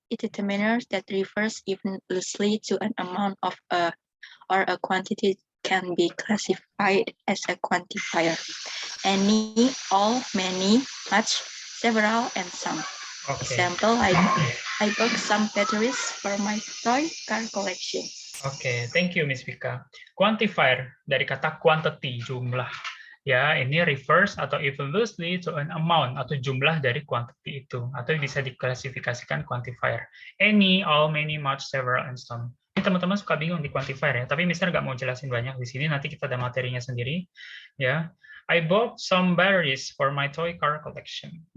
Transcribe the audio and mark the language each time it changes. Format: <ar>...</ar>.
<en>It determiners that refers even loosely to an amount of or a quantity can be classified as a quantifier. Any, all, many, much, several, and some. Oke. Example, I bought some batteries for my toy car collection. Oke, thank you Miss Vika.</en> <id>Quantifier dari kata quantity, jumlah. Ya, ini refers atau</id> <en>even loosely to an amount</en> <id>atau jumlah dari quantity itu, atau bisa diklasifikasikan quantifier.</id> <en>Any, all, many, much, several, and some.</en> <id>Ini teman-teman suka bingung di quantifier ya, tapi Mister nggak mau jelasin banyak di sini. Nanti kita ada materinya sendiri.</id> <en>Ya, I bought some batteries for my toy car collection.</en>